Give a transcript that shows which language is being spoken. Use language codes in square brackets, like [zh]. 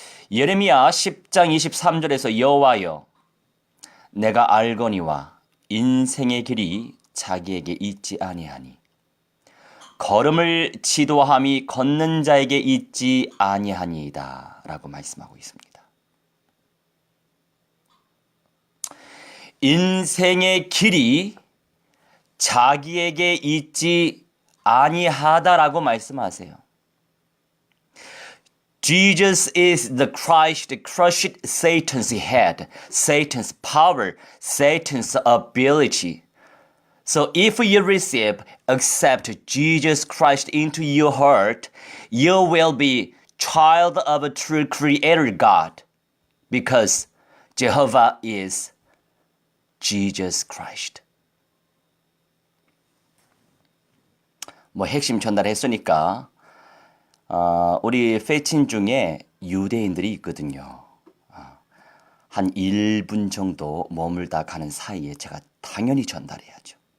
[ko] 예레미야 10장 23절에서 여호와여 내가 알거니와 인생의 길이 자기에게 있지 아니하니 걸음을 지도함이 걷는 자에게 있지 아니하니이다 라고 말씀하고 있습니다. 인생의 길이 자기에게 있지 아니하다라고 말씀하세요. [en] Jesus is the Christ that crushed Satan's head, Satan's power, Satan's ability. So if you accept Jesus Christ into your heart, you will be child of a true creator God because Jehovah is Jesus Christ. [ko] 핵심 전달했으니까 우리 패친 중에 유대인들이 있거든요. 한 1분 정도 머물다 가는 사이에 제가 당연히 전달해야죠.